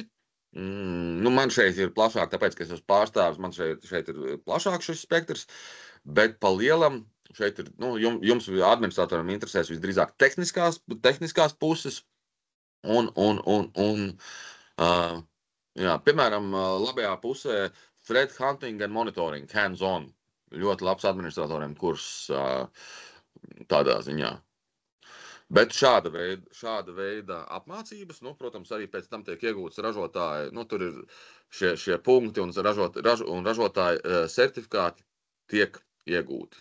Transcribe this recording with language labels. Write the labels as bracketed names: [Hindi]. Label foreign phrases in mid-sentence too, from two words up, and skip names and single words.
[Latvian] Man šeit ir plašāk, tāpēc, ka es esmu pārstāvis, man šeit ir plašāk šis spektrs, bet pa lielam šeit ir, jums administratoram interesēs visdrīzāk tehniskās puses, piemēram, labajā pusē [English] threat hunting and monitoring, hands-on, [Latvian] ļoti labs administratoriem kurs tādā ziņā. Bet šāda veida apmācības, protams, arī pēc tam tiek iegūtas ražotāji, tur ir šie punkti un ražotāji certifikāti tiek iegūti.